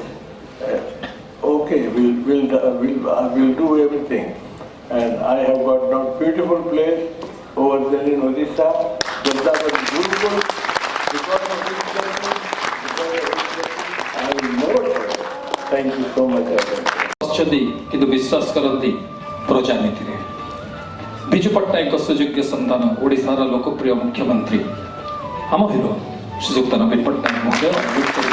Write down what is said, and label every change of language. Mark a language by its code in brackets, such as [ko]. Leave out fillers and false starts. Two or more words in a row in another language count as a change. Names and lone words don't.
[en] Okay, we'll do everything. And I have got a beautiful place over there in Odisha. Vrindavan is beautiful. Because of this blessing, I will never forget. Thank you so much. [or] ଅଛନ୍ତି କିନ୍ତୁ ବିଶ୍ୱାସ କରନ୍ତି ପ୍ରଜାନୀତିରେ। ବିଜୁ ପଟ୍ଟନାୟକଙ୍କ ସୁଯୋଗ୍ୟ ସନ୍ତାନ ଓଡ଼ିଶାର ଲୋକପ୍ରିୟ ମୁଖ୍ୟମନ୍ତ୍ରୀ ଆମ ହିରୋ ଶ୍ରୀଯୁକ୍ତ ନବୀନ ପଟ୍ଟନାୟକ ମଧ୍ୟ ଅନୁରୋଧ କରିବେ।